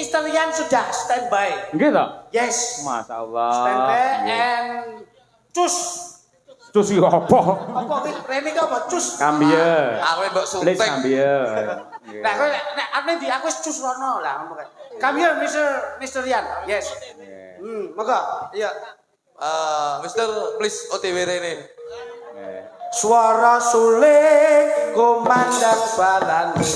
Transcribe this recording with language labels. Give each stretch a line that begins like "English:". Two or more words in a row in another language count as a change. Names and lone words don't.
Indonesian: Rian sudah standby.
Javanese: Nggih to? Yes. Masyaallah.
English: Standby and cus.
Javanese: Cus yo apa? Apa ki rene ki apa cus? Kambie. Aku mbok Please suntik. kambie. Nah, kowe nek aku ndi aku wis cus rono lah ngomong.
English: Come here Mr. Rian. Yes.
Javanese: Monggo. Iya.
English: Mister please OTW rene.
Javanese: Suara suling kumandang balan.